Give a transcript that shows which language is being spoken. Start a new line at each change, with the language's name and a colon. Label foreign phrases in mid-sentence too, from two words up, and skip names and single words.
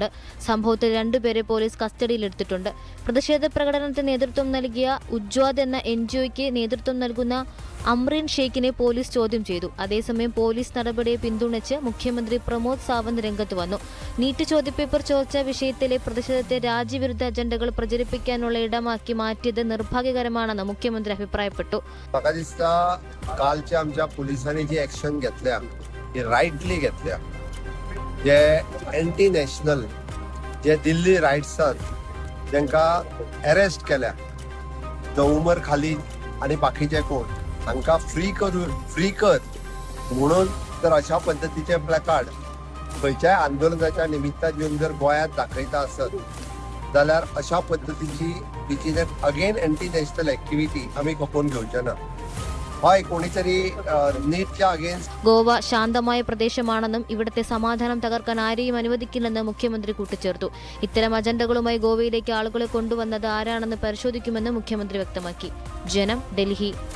Malayalam: സംഭവത്തിൽ 2 പേരെ പോലീസ് കസ്റ്റഡിയിലെടുത്തിട്ടുണ്ട്. പ്രതിഷേധ പ്രകടനത്തിന് നേതൃത്വം നൽകിയ ഉജ്വാദ് എന്ന NGOയ്ക്ക് നേതൃത്വം നൽകുന്ന അമ്രീൻ ഷെയ്ഖിനെ പോലീസ് ചോദ്യം ചെയ്തു. അതേസമയം പോലീസ് നടപടിയെ പിന്തുണച്ച് മുഖ്യമന്ത്രി പ്രമോദ് സാവന്ത് രംഗത്ത് വന്നു. നീറ്റ് ചോദ്യപേപ്പർ ചോർച്ച വിഷയത്തിലെ പ്രതിഷേധത്തെ രാജ്യവിരുദ്ധ അജണ്ടകൾ പ്രചരിപ്പിക്കാനുള്ള ഇടമാക്കി മാറ്റിയത് നിർഭാഗ്യകരമാണെന്ന് മുഖ്യമന്ത്രി അഭിപ്രായപ്പെട്ടു.
Konkani: कालच्या आमच्या पोलिसांनी जी ऍक्शन घेतल्या ती रायटली घेतल्या. जे
English: anti national
Konkani: जे दिल्ली रायट्सान जेंकां अरेस्ट केल्या, उमर खालीद आणि बाकीचे कोण तांकां फ्री कर म्हणून जर अशा पद्धतीचे प्लॅकार्ड खंयच्याय आंदोलनाच्या निमित्तान येवन जर गोंयांत दाखयता आसत जाल्यार अशा पद्धतीची
English: which is again anti national activity
Konkani: आमी खपोवन घेवचे ना.
Malayalam: ഗോവ ശാന്തമായ പ്രദേശമാണെന്നും ഇവിടുത്തെ സമാധാനം തകർക്കാൻ ആരെയും അനുവദിക്കില്ലെന്ന് മുഖ്യമന്ത്രി കൂട്ടിച്ചേർത്തു. ഇത്തരം അജണ്ടകളുമായി ഗോവയിലേക്ക് ആളുകളെ കൊണ്ടുവന്നത് ആരാണെന്ന് പരിശോധിക്കുമെന്ന് മുഖ്യമന്ത്രി വ്യക്തമാക്കി. ജനം, ഡൽഹി.